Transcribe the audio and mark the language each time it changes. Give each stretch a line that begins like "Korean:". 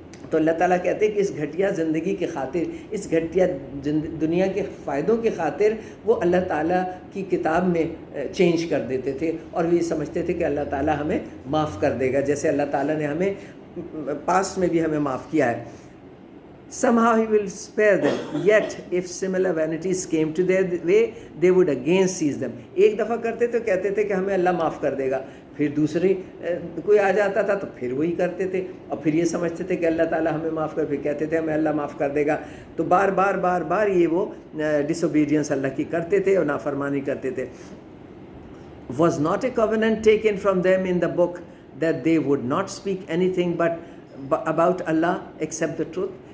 Urdu: تو اللہ تعالیٰ کہتے ہیں کہ اس گھٹیا زندگی کی خاطر، اس گھٹیا دنیا کے فائدوں کی خاطر وہ اللہ تعالیٰ کی کتاب میں چینج کر دیتے تھے اور وہ یہ سمجھتے تھے کہ اللہ تعالیٰ ہمیں معاف کر دے گا، جیسے اللہ تعالیٰ نے ہمیں پاسٹ میں بھی ہمیں معاف کیا ہے.
English: Somehow he will spare them, yet if similar vanities came to their way, they would again seize them.
Urdu: ایک دفعہ کرتے تو کہتے تھے کہ ہمیں اللہ معاف کر دے گا، پھر دوسری کوئی آ جاتا تھا تو پھر وہی کرتے تھے اور پھر یہ سمجھتے تھے کہ اللہ تعالیٰ ہمیں معاف کر، پھر کہتے تھے ہمیں اللہ معاف کر دے گا. تو بار بار یہ وہ ڈس اوبیڈینس اللہ کی کرتے تھے اور نافرمانی کرتے تھے.
English: Was not a covenant taken from them in the book that they would not speak anything but about Allah except the truth?